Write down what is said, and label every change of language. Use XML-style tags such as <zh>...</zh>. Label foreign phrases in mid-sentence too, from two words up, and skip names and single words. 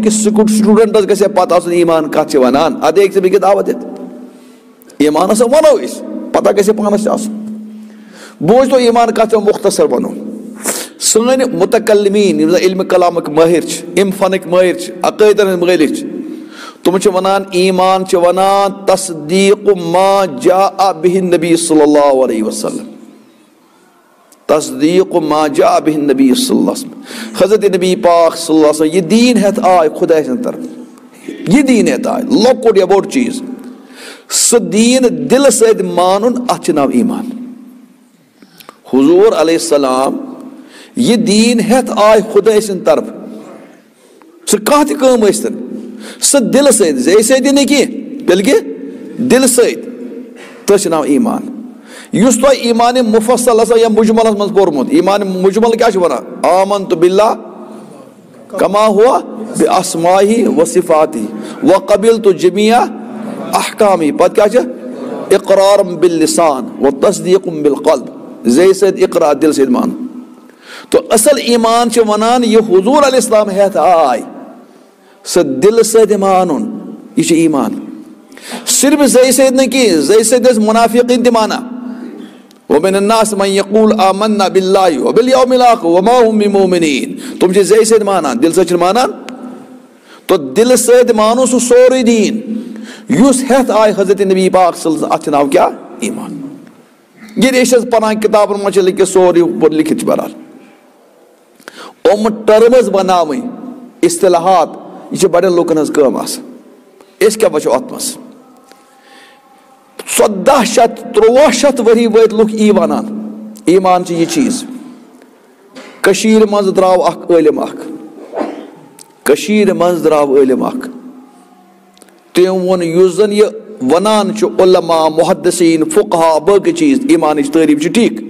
<ks>کِس سٹوٗڈنٹس گژھِ پتہ آسُن ایمان کتھ چھِ ونان ادٕ ہیٚکہِ ژٕ بیٚکہِ دعوت دِتھ ایمان ہسا ونو أسۍ پتہ گژھِ پانس تہِ آسُن بوٗزتو ایمان کتھ چھِ مختصر ونو سٲنۍ متکلمیٖن یِم زن علمِ کلامٕکۍ مٲہِر چھِ امہِ فنٕکۍ مٲہِر چھِ عقٲیدن ہٕنٛدۍ مٲلِک چھِ تم چھِ ونان ایمان چھِ ونان</ks> <ar>تصدیق ما جاء به النبی صلی اللہ علیہ وسلم تصدیق ما جاء به النبی صلی اللہ علیہ وسلم</ar> <ks>حضرت نبی پاک</ks> <ar>صلی اللہ علیہ وسلم</ar> <ks>یہ دین ہیتھ آئے خدا سٕنٛدِ طرف یہ دین ہیتھ آئے لۄکُٹ یا بوٚڑ چیٖز سُہ دین دلہٕ سۭتۍ مانُن اتھ چھُ ناو ایمان حضور</ks> <ar>علیہ السلام</ar> <ks>یہ دین ہیتھ آئے خدا سٕنٛدِ طرف سُہ کانٛہہ تہِ کٲم ٲسۍتن سُہ دلہٕ سۭتۍ زے سۭتی نہٕ کینٛہہ بلکہ دلہٕ سۭتۍ تٔتھۍ چھُ ناو ایمان یُس تۄہہِ ایمان مفصل آسان یا مجملس منٛز پوٚرمُت ایمان مجمل کیٛاہ چھُ ونان</ks> <ar>آمنت باللہ کما ہوا باسمائہ وصفاتہ وقبلت جمیع احکامہ</ar> <ks>پتہٕ کیٛاہ چھُ</ks> <ar>اقرار باللسان وتصدیق بالقلب</ar> <ks>زے سۭتۍ اقرار دل سۭتۍ مانُن تو اصل ایمان چھُ ونان یہ حضور</ks> <ar>علیہ السلام</ar> <ks>ہیتھ آے سُہ دل سۭتۍ مانُن یہ چھُ ایمان صرف زے سۭتۍ نہٕ کینٛہہ زے سۭتۍ ٲسۍ منافقین تہِ مانان</ks> <ar>ومن الناس من یقول آمنا باللہ وبالیوم الآخر وما هم بمؤمنین</ar> <ks>تم چھِ زے سۭتۍ مانان دل سۭتۍ چھِنہٕ مانان تو دل سۭتۍ مانو سُہ سورُے دین یُس ہیتھ آے حضرت نبی پاک</ks> <ar>صلی اللہ علیہ وسلم</ar> <ks>اتھ چھُ ناو کیٛاہ ایمان ییٚلہِ أسۍ حظ پران کتابن منٛز چھِ لیکھِتھ سورُے لیکھِتھ چھُ برحال یِم ٹٔرمٕز بناوٕنۍ اصطلاحات یہ چھِ بڑٮ۪ن لوٗکن ہٕنٛز کٲم آسان أسۍ کیٛاہ وٕچھو اتھ منٛز 1400 ؤری وٲتۍ لُکھ یی ونان ایمان چھِ یہِ چیٖز کٔشیٖرِ منٛز درٛاو اکھ عٲلِم اکھ کٔشیٖرِ منٛز درٛاو عٲلِم اکھ تٔمۍ ووٚن یُس زن یہِ ونان چھُ علما محدثیٖن فقہا باقٕے چیٖز ایمانٕچ تعریٖف چھِ ٹھیٖک</ks>